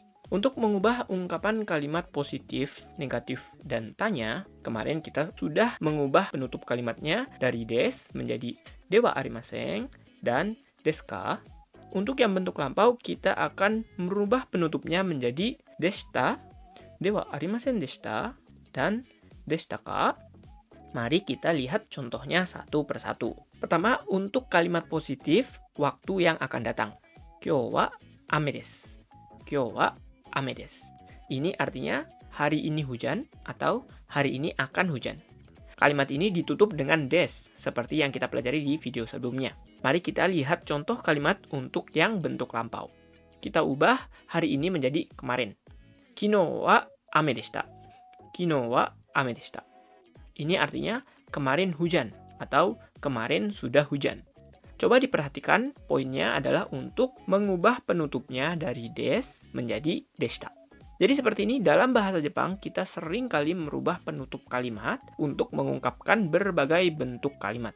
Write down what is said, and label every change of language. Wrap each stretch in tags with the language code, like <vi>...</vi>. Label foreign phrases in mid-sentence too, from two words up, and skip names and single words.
<id>Untuk mengubah ungkapan kalimat positif, negatif, dan tanya, kemarin kita sudah mengubah penutup kalimatnya dari des menjadi</id> <ja>ではありません</ja> <id>dan deska. Untuk yang bentuk lampau, kita akan merubah penutupnya menjadi deshita,</id> <ja>ではありませんでした,</ja> <id>dan</id> <ja>でしたか.</ja> <id>Mari kita lihat contohnya satu persatu. Pertama, untuk kalimat positif, waktu yang akan datang.</id> <ja>今日は雨です。今日は雨です.</ja> <id>Ini artinya hari ini hujan atau hari ini akan hujan. Kalimat ini ditutup dengan des, seperti yang kita pelajari di video sebelumnya. Mari kita lihat contoh kalimat untuk yang bentuk lampau. Kita ubah hari ini menjadi kemarin.</id> <ja>昨日は雨でした。昨日は雨でした.</ja> <id>Ini artinya kemarin hujan atau kemarin sudah hujan. Coba diperhatikan, poinnya adalah untuk mengubah penutupnya dari des menjadi deshita. Jadi seperti ini, dalam bahasa Jepang, kita sering kali merubah penutup kalimat untuk mengungkapkan berbagai bentuk kalimat.</id>